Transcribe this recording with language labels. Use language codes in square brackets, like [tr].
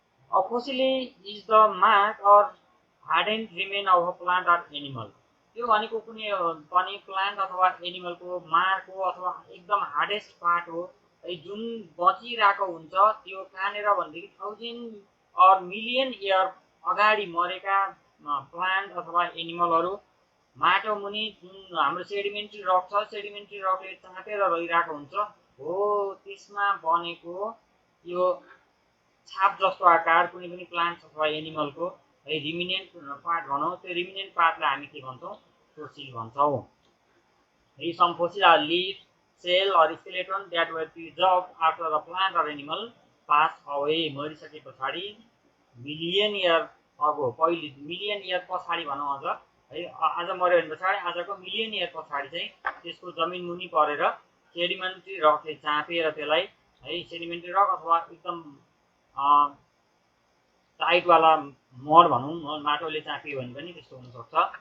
[en] A fossil is the mark or hardened remain of a plant or animal। [ne] यो भनेको कुनै पनि plant अथवा एनिमलको मार्क हो अथवा एकदम हार्डेस्ट पार्ट हो है, जुन बचिरहेको हुन्छ। त्यो कहाँनिर भनेदेखि 1000 or मिलियन इयर अगाडि मरेका प्लान्ट अथवा एनिमलहरू माटो मुनि जुन हाम्रो सेडिमेन्ट्री रक छ, सेडिमेन्ट्री रकले चापेर रहिरहेको हुन्छ हो, त्यसमा बनेको यो छाप जस्तो आकार कुनै पनि प्लान्ट अथवा एनिमलको है रिमिनेन्ट पार्ट भनौँ, त्यो रिमिनेन्ट पार्टलाई हामी के भन्छौँ? फोसिल भन्छौँ। [en] है some fossil are leaf, cell or skeleton that were preserve after the plant or animal pass away. [ne] मरिसके पछाडि मिलियन इयर अगो, पहिले मिलियन इयर पछाडि भनौँ अझ है, आज मऱ्यो भने पछाडि आजको मिलियन इयर पछाडि चाहिँ त्यसको जमिन मुनि परेर सेडिमेन्ट्री रकले चापेर त्यसलाई है, सेडिमेन्ट्री रक अथवा एकदम टाइटवाला मड भनौँ, माटोले चापियो भने पनि त्यस्तो हुनसक्छ।